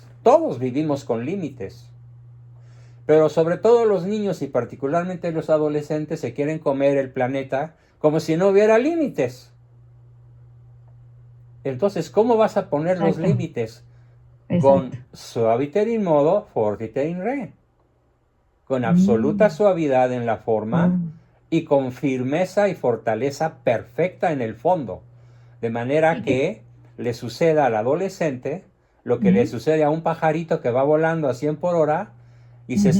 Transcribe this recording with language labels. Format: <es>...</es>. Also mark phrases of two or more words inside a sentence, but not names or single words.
<es>Todos vivimos con límites. Pero sobre todo los niños y particularmente los adolescentes se quieren comer el planeta como si no hubiera límites. Entonces, ¿cómo vas a poner los exacto, límites? Con exacto.</es> <la>suaviter in modo, fortiter in re.</la> <es>Con absoluta Mm, suavidad en la forma oh, y con firmeza y fortaleza perfecta en el fondo. De manera y que, que le suceda al adolescente lo que le ujú, sucede a un pajarito que va volando a 100 por hora y se</es>